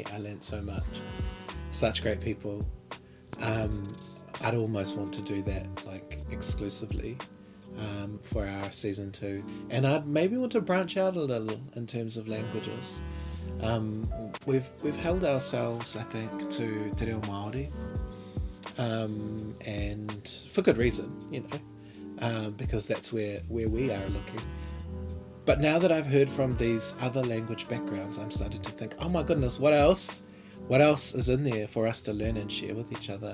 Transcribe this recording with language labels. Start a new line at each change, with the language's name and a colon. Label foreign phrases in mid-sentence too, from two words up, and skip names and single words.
English: I learned so much. Such great people. I'd almost want to do that like exclusively for our season 2, and I'd maybe want to branch out a little in terms of languages. We've held ourselves, I think, to
Māori: te reo Māori,
English: and for good reason, you know, because that's where we are looking. But now that I've heard from these other language backgrounds, I'm starting to think, oh my goodness, what else is in there for us to learn and share with each other?